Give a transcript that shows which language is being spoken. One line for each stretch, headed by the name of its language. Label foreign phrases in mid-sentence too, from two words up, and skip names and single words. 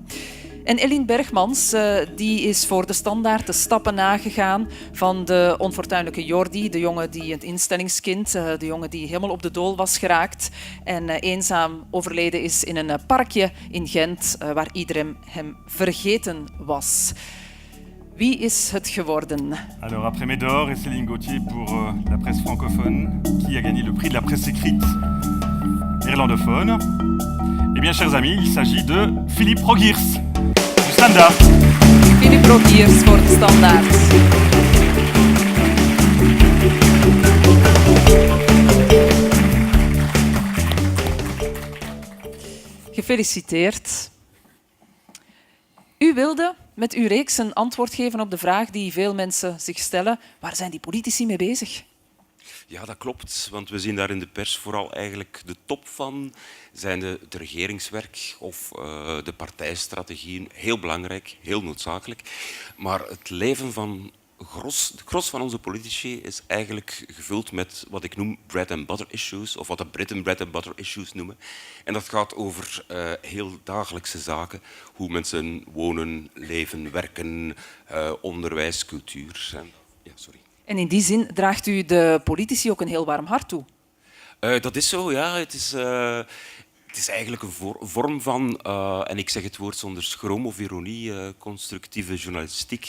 Dutch: En Eline Bergmans die is voor de Standaard de stappen nagegaan van de onfortuinlijke Jordi, de jongen die het instellingskind, de jongen die helemaal op de dool was geraakt en eenzaam overleden is in een parkje in Gent waar iedereen hem vergeten was. Wie is het geworden?
French: Alors, après Médor et Céline Gauthier pour la presse francophone, qui a gagné le prix de la presse écrite néerlandophone? Eh bien, chers amis, il s'agit de Philippe Rogiers.
Dutch: Standaard. Philippe Rogiers voor de Standaard. Gefeliciteerd. U wilde met uw reeks een antwoord geven op de vraag die veel mensen zich stellen. Waar zijn die politici mee bezig? Ja, dat klopt, want we zien daar in de pers vooral eigenlijk de top van. Zijn het regeringswerk of de partijstrategieën heel belangrijk, heel noodzakelijk. Maar het leven van het gros van onze politici is eigenlijk gevuld met wat ik noem
English: bread and butter issues,
Dutch: of wat de Britten
English: bread and butter issues
Dutch: noemen. En dat gaat over heel dagelijkse zaken, hoe mensen wonen, leven, werken, onderwijs, cultuur. Ja, sorry. En in die zin draagt u de politici ook een heel warm hart toe. Dat is zo, ja. Het is eigenlijk een vorm van, en ik zeg het woord zonder schroom of ironie, constructieve journalistiek.